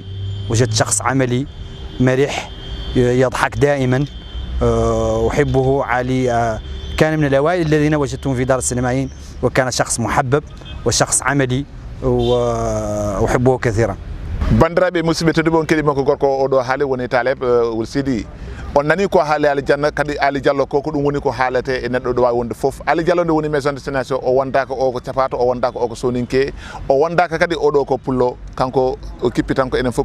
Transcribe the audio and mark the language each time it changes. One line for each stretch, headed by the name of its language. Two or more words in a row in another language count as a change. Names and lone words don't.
Arabic: وجدت شخص عملي مرح يضحك دائما أحبه. علي كان من الأوائل الذين وجدتهم في دار السينمائيين وكان شخص محبب وشخص عملي وأحبه كثيرا.
Fula: bandiraɓe musidɓe tedduɓe on keɗima ko gorko oɗo haali woni Taleb Boul Sidi on nani ko haali Ali Diallo kadi Ali Diallo ko ɗum woni ko haalete e neɗɗo ɗo wawi wonde foof. Ali Diallo nde woni
French: maison de jeunesse
Fula: o wondaka o ko capato o wondaka o ko soninke o wondaka kadi oɗo ko pullo kanko o kippi tan ko enen fof